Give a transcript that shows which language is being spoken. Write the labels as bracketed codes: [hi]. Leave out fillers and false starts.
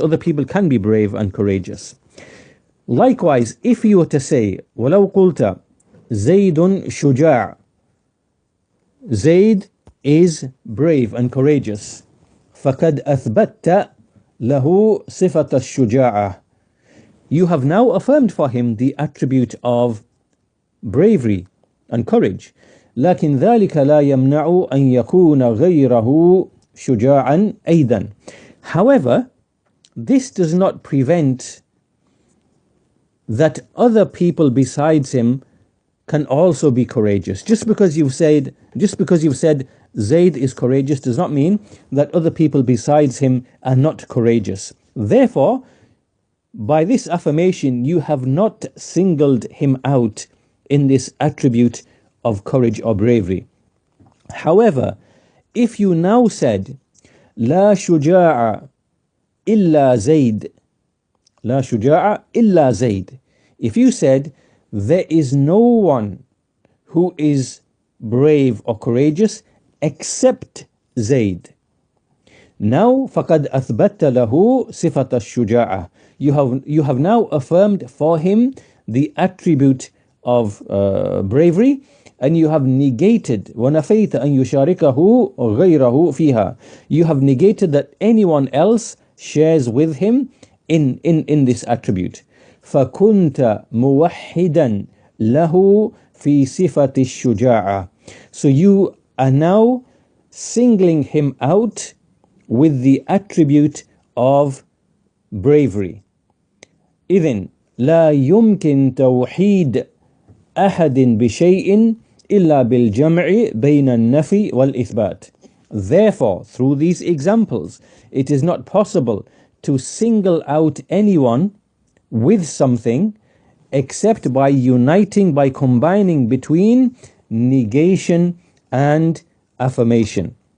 [en] Other people can be brave and courageous. Likewise, if you were to say, [ar] وَلَوْ قُلْتَ زَيْدٌ شُجَاعٌ, [en] Zayd is brave and courageous, [ar] فَقَدْ أَثْبَتَّ لَهُ صِفَةَ الشُّجَاعَةِ, [en] you have now affirmed for him the attribute of bravery and courage. [ar] لكن ذلك لا يمنع أن يكون غيره شجاعا أيضا. [en] However, this does not prevent that other people besides him can also be courageous. Just because you've said Zayd is courageous does not mean that other people besides him are not courageous. Therefore, by this affirmation, you have not singled him out in this attribute of courage or bravery. However, if you now said, [ar] لا شجاع إلا زيد, [en] لا شجاع إلا زيد, if you said, there is no one who is brave or courageous except Zayd. [ar] Now, فَقَدْ أَثْبَتَّ لَهُ صِفَةَ الشُّجَاعَةِ. [en] You have now affirmed for him the attribute of bravery, and you have negated [ar] وَنَفَيْتَ أَن يُشَارِكَهُ غَيْرَهُ فِيهَا. [en] You have negated that anyone else shares with him in this attribute. [ar] فَكُنْتَ مُوَحِّدًا لَهُ فِي صِفَةِ الشُّجَاعَةِ. [en] So you are now singling him out with the attribute of bravery. [ar] إذن لا يمكن توحيد أحد بشيء إلا بالجمع بين النفي والإثبات. [en] Therefore, through these examples, it is not possible to single out anyone with something except by uniting, by combining between negation and affirmation.